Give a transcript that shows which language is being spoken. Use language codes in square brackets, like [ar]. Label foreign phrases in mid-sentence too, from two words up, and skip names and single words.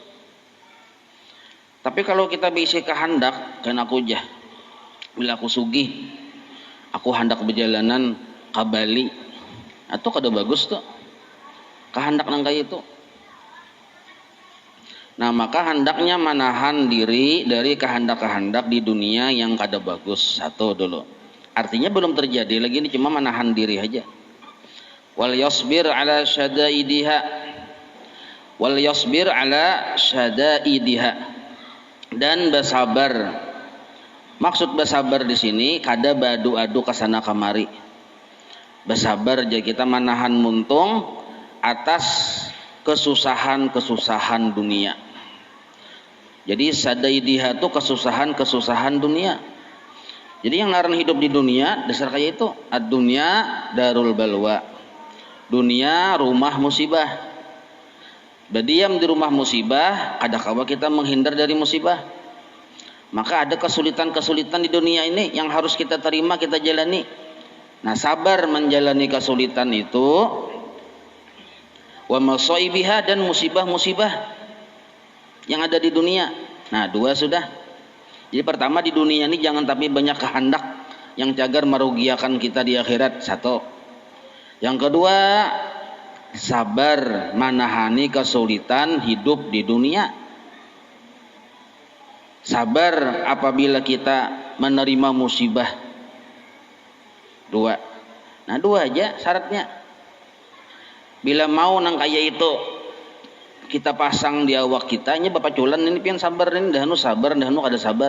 [bjn] Tapi kalau kita bisa kehendak, kaina aku jah bila aku sugih, aku hendak berjalanan ke Bali, atau kada bagus tuh kehendak nang kaya itu. [id] Nah maka hendaknya menahan diri dari kehendak-kehendak di dunia yang kada bagus. Satu dulu. Artinya belum terjadi lagi, ini cuma menahan diri aja. [ar] Wal yasbir ala syadaidiha. Wal yasbir ala syadaidiha. [id] Dan bersabar. [bjn] Maksud bersabar di sini kada badu-adu kesana kemari. [id] Bersabar jadi kita menahan muntung atas kesusahan-kesusahan dunia. Jadi sadaidiha itu kesusahan-kesusahan dunia. Jadi yang ngaran hidup di dunia dasar kaya itu [ar] ad-dunya darul balwa. [id] Dunia rumah musibah. Berdiam di rumah musibah, kada kawa kita menghindar dari musibah. Maka ada kesulitan-kesulitan di dunia ini yang harus kita terima, kita jalani. Nah, sabar menjalani kesulitan itu [ar] wa masaibiha, [id] dan musibah-musibah yang ada di dunia. Nah, dua sudah. Jadi pertama di dunia ini jangan tapi banyak kehendak yang cagar merugiakan kita di akhirat. Satu. Yang kedua, sabar menahani kesulitan hidup di dunia. Sabar apabila kita menerima musibah. Dua. Nah dua aja syaratnya. [bjn] Bila mau nang kaya itu kita pasang di awak kita, ini bapak culan ini pian sabar ini, dahanu sabar, dahanu kada sabar.